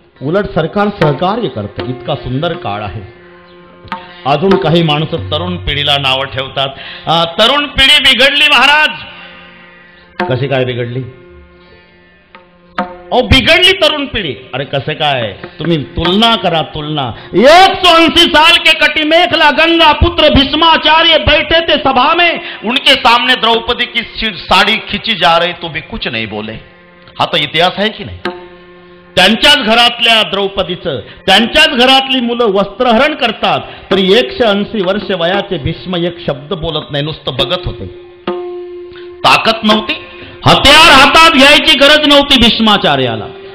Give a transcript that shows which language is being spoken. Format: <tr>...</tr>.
<mr>उलट सरकार सहकार्य करते. इतका सुंदर काळ आहे. अजून काही माणसं तरुण पिढीला नावं ठेवतात. तरुण पिढी बिघडली महाराज. कशी काय बिघडली? बिघडली तरुण पिढी. अरे कसे काय, तुम्ही तुलना करा, तुलना.</mr> <hi>180 साल के कटिमेखला गंगा पुत्र भीष्माचार्य बैठे थे सभा में, उनके सामने द्रौपदी की साड़ी खिंची जा रही तो भी कुछ नहीं बोले.</hi> <mr>हा तो इतिहास आहे की नाही. त्यांच्याच घरातल्या द्रौपदीचं, त्यांच्याच घरातली मुलं वस्त्रहरण करतात तरी 180 वर्ष वयाचे भीष्म एक शब्द बोलत नाही, नुसतं बघत होते. ताकद नव्हती, हत्यार हातात घ्यायची गरज नव्हती भीष्माचार्याला.</mr>